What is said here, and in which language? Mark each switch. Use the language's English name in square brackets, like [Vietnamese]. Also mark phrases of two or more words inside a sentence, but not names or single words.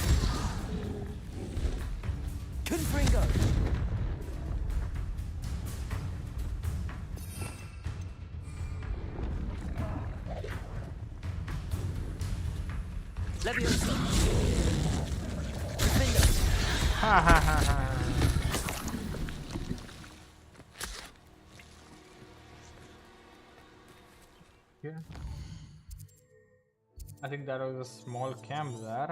[English] Confringo. Levioso. Defender. Ha ha ha ha. Okay. I think there was a small camp there.